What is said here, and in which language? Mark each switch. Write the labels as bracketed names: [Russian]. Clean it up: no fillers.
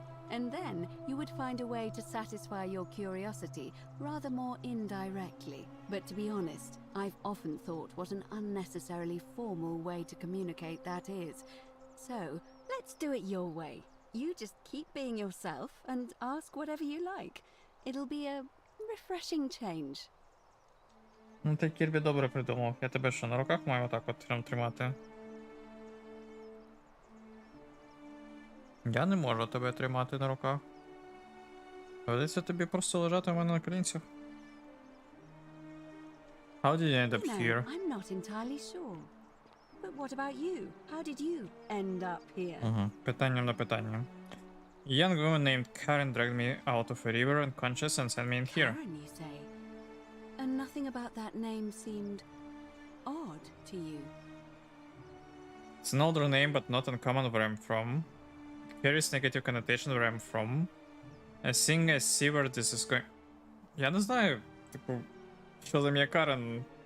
[English] And then you would find a way to satisfy your curiosity rather more indirectly. But to be honest, I've often thought what an unnecessarily formal way to communicate that is. So, let's do it your way. You just keep being yourself and ask whatever you like. It'll be a refreshing change. [Ukrainian] Ну ти Кірбі добре придумав. Я тебе що, на руках маю отак от прям тримати? Я не можу тебе тримати на руках. Доведеться тобі просто лежати у мене на колінцях. [English] How did you end up here? I'm not entirely sure. But what about you? How did you end up here? [Ukrainian] Угу. Питанням на питання. [English] A young woman named Karen dragged me out of a river unconscious and sent me in here. Karen, you say? And nothing about that name seemed odd to you. It's an older name, but not uncommon where I'm from. Carries negative connotation where I'm from. I think I see where this is going. [Ukrainian] Я не знаю, типу, що за ім'я Карен.